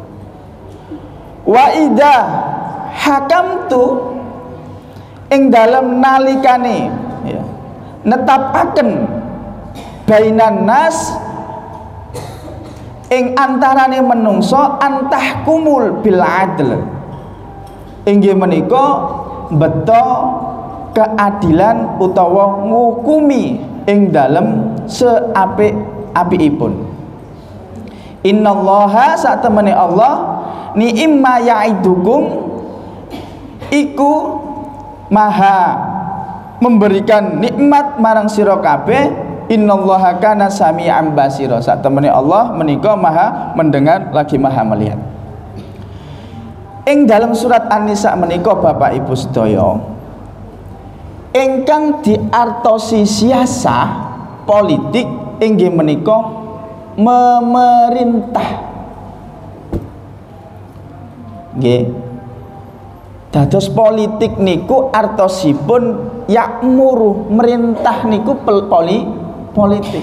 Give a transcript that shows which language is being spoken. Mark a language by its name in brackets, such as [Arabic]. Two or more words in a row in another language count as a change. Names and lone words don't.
[Arabic] وإذا حكمتم [Javanese] ing dalem nalikane ya netapaken [Arabic] بين الناس [Javanese] ing antarane menungso [Arabic] أن تحكموا بالعدل, [Javanese] inggih menika beto keadilan utawa ngukumi ing dalem seapik-apikipun. [Arabic] إن الله [Javanese] satemene Allah [Arabic] نعما يعظكم [Javanese] iku [Indonesian] maha memberikan nikmat [Javanese] marang sira kabeh. [Arabic] إن الله كان سميعا بصيرا, [Javanese] satemene Allah menika [Indonesian] maha mendengar lagi maha melihat. [Javanese] Ing dalam surat An-Nisa menika Bapak Ibu sedaya, ingkang diartosi siasah politik inggih menika memerintah. Nggih. Dados politik niku artosipun yakmuru, merintah niku politik.